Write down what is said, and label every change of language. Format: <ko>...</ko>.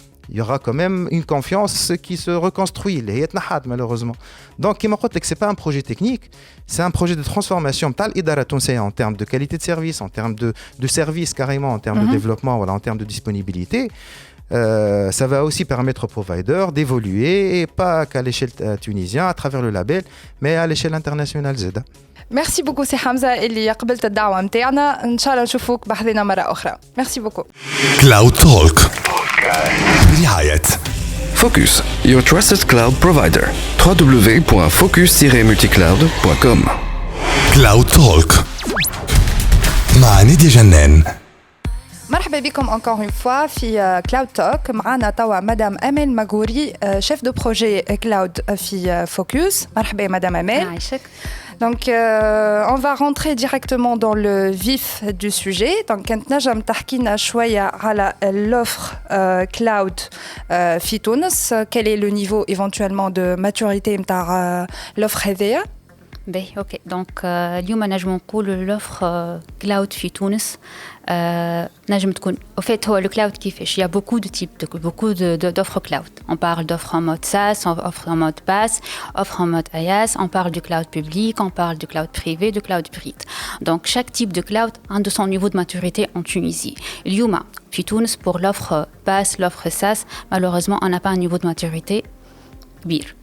<fr>il y aura quand même une confiance qui se reconstruit</fr> <ar>اللي هي تنحات</ar> <fr>malheureusement donc</fr> <ar>كما قلت لك</ar> <fr>c'est pas un projet technique c'est un projet de transformation</fr> <ar>تاع الإدارة التونسية</ar> <fr>en termes de qualité de service en termes de service carrément en termes de développement voilà en termes de disponibilité ça va aussi permettre aux providers d'évoluer et pas qu'à l'échelle tunisienne à travers le label mais à l'échelle internationale زادا. Merci beaucoup</fr> <ar>سي حمزة اللي قبلت الدعوة متاعنا ان شاء الله نشوفوك بحذنا مرة أخرى.</ar> <fr>Merci beaucoup.</fr> <ar>Cloud Talk برعاية</ar> <en>Focus, your trusted cloud provider. www.focus-multicloud.com.</en> <ar>Cloud Talk مع نادية جنان. مرحبا بكم</ar> <fr>encore une fois</fr> <ar>في كلاود توك. معنا توا مدام امال ماغوري شيف دو بروجي كلاود في فوكس. مرحبا مدام امال. عايشك.</ar> <fr>Donc on va rentrer directement dans le vif du sujet.</fr> <ar>Donc كنت نجم تحكينا شوية على l'offre cloud في تونس.</ar> <fr>Quel est le niveau éventuellement de maturité نتاع l'offre هذيا؟</fr> <ar>باهي اوكي دونك اليوم نجم نقولوا لوفر كلاود في تونس نجم تكون</ar> <fr>au fait</fr> <ar>هو le cloud كيفاش</ar> <fr>il y a beaucoup de types d'offres cloud. On parle d'offres en mode SaaS, offres en mode PaaS, offres en mode IaaS, on parle du cloud public, on parle du cloud privé, du cloud hybride. Donc chaque type de cloud a de son niveau de maturité en Tunisie.</fr> <ar>اليوم في تونس</ar> <fr>pour l'offre PaaS, l'offre SaaS, malheureusement on n'a pas un niveau de maturité كبير.</fr>